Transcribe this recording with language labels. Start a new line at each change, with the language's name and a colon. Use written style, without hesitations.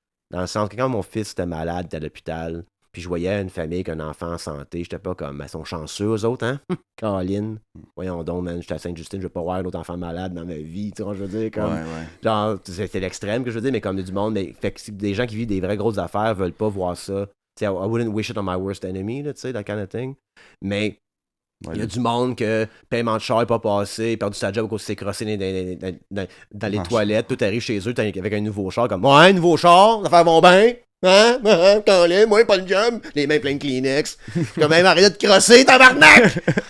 French: Dans le sens que quand mon fils était malade, était à l'hôpital, puis je voyais une famille avec un enfant en santé, j'étais pas comme, ils sont chanceux, eux autres, hein? Caroline, voyons donc, man, j'étais à Sainte-Justine, je veux pas voir un autre enfant malade dans ma vie, tu vois, je veux dire, comme... Ouais. Genre, c'est l'extrême que je veux dire, mais comme du monde, mais, fait que des gens qui vivent des vraies grosses affaires veulent pas voir ça. Tu sais,
English: I wouldn't wish it on my worst enemy,
French: là, tu sais,
English: that kind of thing.
French: Mais il y a du monde que paiement de char n'est pas passé, perdu sa job à cause s'est crossé dans les toilettes, tout arrive chez eux avec un nouveau char, comme ouais, nouveau char, l'affaire vont bien. Hein? Moi, pas de job. Les mains pleines de Kleenex. Comme même arrête de te crosser, tabarnak!